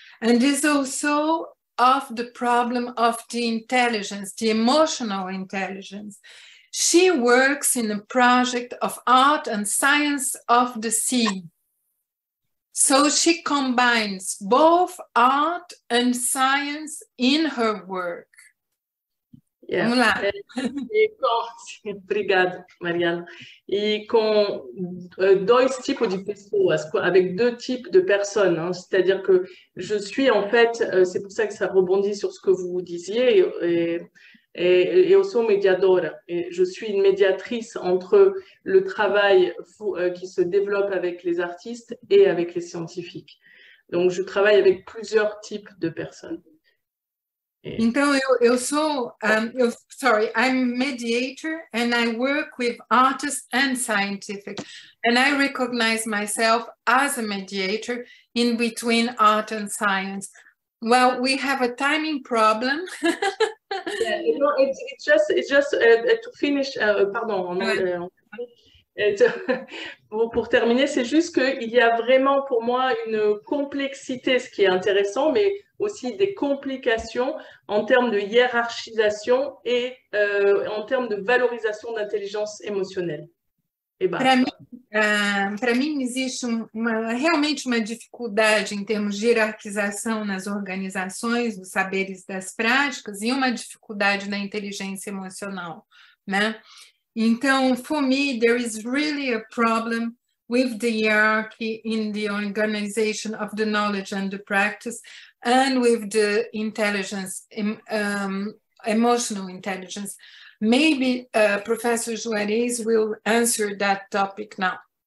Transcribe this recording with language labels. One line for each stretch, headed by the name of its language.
English: And is also of the problem of the intelligence, the emotional intelligence. She works in a project of art and science of the sea. So she combines both art and science in her work. Yeah.
Portuguese: Vamos lá. Obrigada, Mariana. E com dois tipos de pessoas,
French: avec deux types de personnes.
Portuguese: Hein.
French: C'est-à-dire que je suis en fait, c'est pour ça que ça rebondit sur ce que vous disiez, et
Portuguese: eu sou mediadora.
French: Et je suis une médiatrice entre le travail qui se développe avec les artistes et avec les scientifiques. Donc, je travaille avec plusieurs types de personnes.
English: Então, I'm mediator and I work with artists and scientific. And I recognize myself as a mediator in between art and science. Well, we have a timing problem. Yeah, it's just to finish,
French: pardon, en anglais. Pour terminer, c'est juste qu'il y a vraiment pour moi une complexité, ce qui est intéressant, mais aussi des complications en termes de hiérarchisation et en termes de valorisation d'intelligence émotionnelle.
Portuguese: Para mim, existe realmente uma dificuldade em termos de hierarquização nas organizações, dos saberes das práticas, e uma dificuldade na inteligência emocional, né?
English: Então, for me, there is really a problem with the hierarchy in the organization of the knowledge and the practice, and with the intelligence, emotional intelligence. Maybe Professor Juarez will answer that topic now.